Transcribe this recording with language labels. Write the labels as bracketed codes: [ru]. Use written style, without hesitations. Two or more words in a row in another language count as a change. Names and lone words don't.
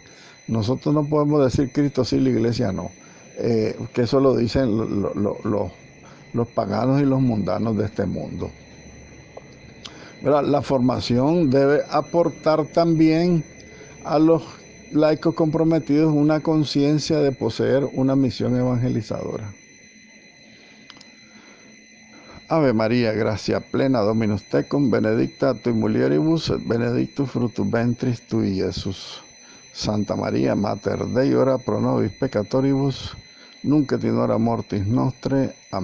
[es] Nosotros no podemos decir Cristo sí y la iglesia no, que eso lo dicen los paganos y los mundanos de este mundo. ¿Verdad? La formación debe aportar también a los laicos comprometidos una conciencia de poseer una misión evangelizadora. [la] Ave María, gracia plena, Dominus tecum, benedicta tui mulieribus, et benedictus fructus ventris tui, Iesus. Santa María, Mater Dei, ora pro nobis peccatoribus, nunc et in hora mortis nostre.